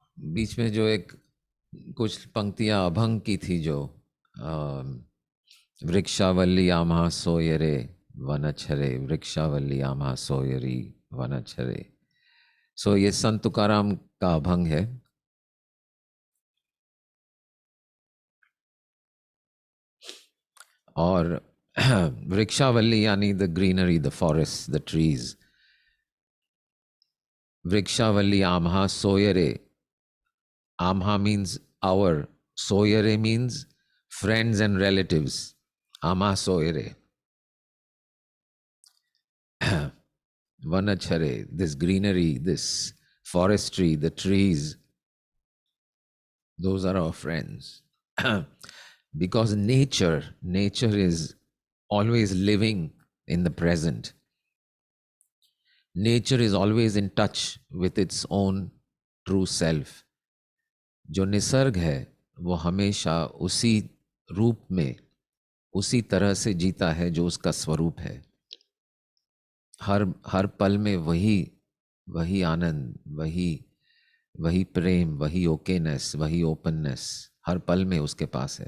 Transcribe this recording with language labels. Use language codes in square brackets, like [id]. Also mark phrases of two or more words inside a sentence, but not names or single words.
[hi] बीच में जो एक कुछ पंक्तियां अभंग की थी, जो [mr] वृक्षावल्ली आम्हा सोयरे वनच्छरे, वृक्षावल्ली आम्हा सोयरी वनच्छरे। [hi] सो ये संत तुकाराम का अभंग है। और वृक्षावल्ली यानी [en] the greenery, the forest, the trees. [mr] वृक्षावल्ली आम्हा सोयरे, आम्हा [en] मीन्स our, soyere means friends and relatives. [mr] आम्हा सोयरे. Vanachare, [en] this greenery, this forestry, the trees, those are our friends. Because nature is always living in the present. Nature is always in touch with its own true self. [hi] जो निसर्ग है वो हमेशा उसी रूप में, उसी तरह से जीता है जो उसका स्वरूप है। हर पल में वही आनंद, वही प्रेम, वही ओकेनेस, वही ओपननेस हर पल में उसके पास है।